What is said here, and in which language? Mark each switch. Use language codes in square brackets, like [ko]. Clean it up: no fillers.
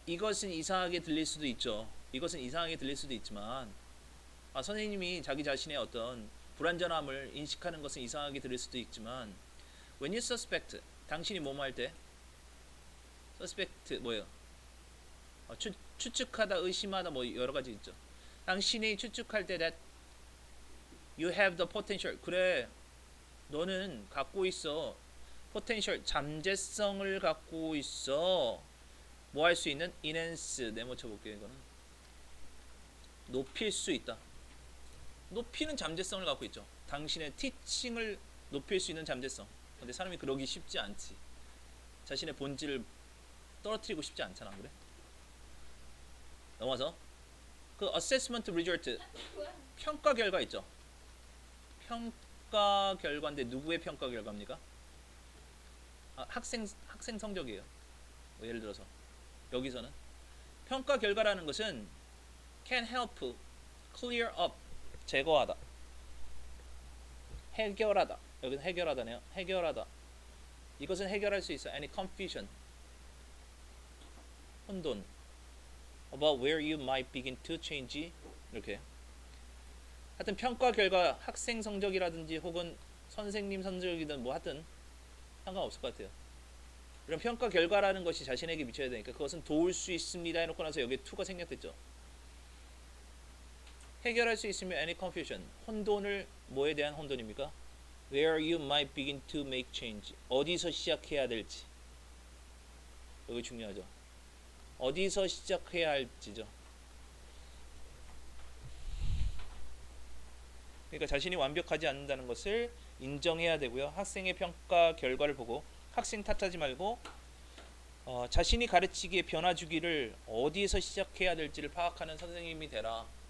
[ko] 이것은 이상하게 들릴 수도 있죠. 이것은 이상하게 들릴 수도 있지만 선생님이 자기 자신의 어떤 불완전함을 인식하는 것은 이상하게 들릴 수도 있지만 [en] when you suspect [ko] 당신이 뭐뭐 할 때 suspect 뭐예요? 추측하다, 의심하다 뭐 여러 가지 있죠. 당신이 추측할 때 [en] that you have the potential. [ko] 그래, 너는 갖고 있어. potential, 잠재성을 갖고 있어. 뭐 할 수 있는? enhance, 네모 쳐볼게요. 이거는 높일 수 있다. 높이는 잠재성을 갖고 있죠. 당신의 티칭을 높일 수 있는 잠재성. 근데 사람이 그러기 쉽지 않지. 자신의 본질을 떨어뜨리고 싶지 않잖아. 그래? 넘어서 그 [en] assessment result, [ko] 평가 결과 있죠. 평가 결과인데 누구의 평가 결과입니까? 학생 성적이에요. 뭐 예를 들어서 여기서는 평가 결과라는 것은 [en] can help clear up, [ko] 제거하다, 해결하다. 여기는 해결하다네요. 해결하다. 이것은 해결할 수 있어. [en] any confusion, 혼돈, about where you might begin to change. 이렇게 [ko] 하여튼 평가 결과 학생 성적이라든지 혹은 선생님 성적이든 뭐 하든 상관없을 것 같아요. 이런 평가 결과라는 것이 자신에게 미쳐야 되니까 그것은 도울 수 있습니다 해놓고 나서 여기에 to가 생략됐죠. 해결할 수 있으면 [en] any confusion. [ko] 혼돈을 뭐에 대한 혼돈입니까? [en] Where you might begin to make change. [ko] 어디서 시작해야 될지. 여기 중요하죠. 어디서 시작해야 할지죠. 그러니까 자신이 완벽하지 않는다는 것을 인정해야 되고요. 학생의 평가 결과를 보고 학생 탓하지 말고 자신이 가르치기에 변화 주기를 어디에서 시작해야 될지를 파악하는 선생님이 되라.